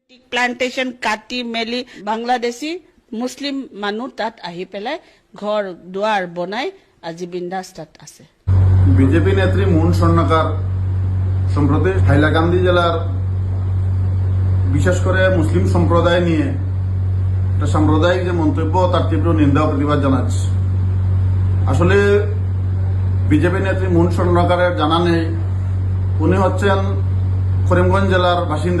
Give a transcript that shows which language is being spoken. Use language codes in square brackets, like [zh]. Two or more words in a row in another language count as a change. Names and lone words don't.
[as] প্লান্টেশন কাটি মেলি বাংলাদেশী মুছলিম মানুহ তাত আহি পেলাই ঘৰ দুৱাৰ বনাই আজি বিন্দাস তাত আছে। [bn] বিজেপি নেত্রী মুন স্বর্ণকার সম্প্রতি হাইলাকান্দি জেলার বিশেষ করে মুসলিম সম্প্রদায় নিয়ে একটা সাম্প্রদায়িক যে মন্তব্য তার তীব্র নিন্দা ও প্রতিবাদ জানাচ্ছে। আসলে বিজেপি নেত্রী মুন স্বর্ণকারের জানা নেই উনি হচ্ছেন করিমগঞ্জ জেলার বাসিন্দা।